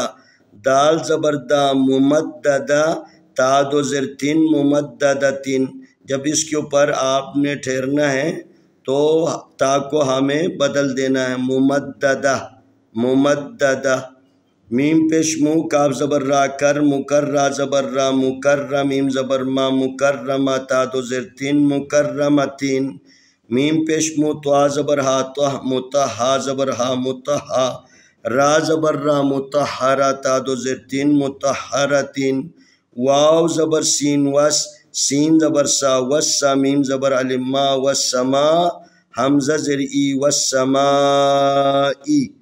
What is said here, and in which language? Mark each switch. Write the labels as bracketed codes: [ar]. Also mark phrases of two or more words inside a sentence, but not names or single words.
[ur] دال زبر دا ممددہ تا دو زر تین ممددتن، جب اس کے اوپر آپ نے ٹھہرنا ہے تو تا کو ہمیں بدل دینا ہے، ممددہ ممددہ، میم پیش مو کاف زبر را کر مکررہ زبر را مکرم میم زبر ما مکرمہ تا دو زر تین مکرمتین، میم پیش مو توا زبر ہا تہ متہا زبر ہا متہا را زبر را متہرہ تا دو زر تین متہرتین، واو زبر سین وس سین زبر سا وسا میم زبر الف ما وسما حمزہ زر ای وسمائی،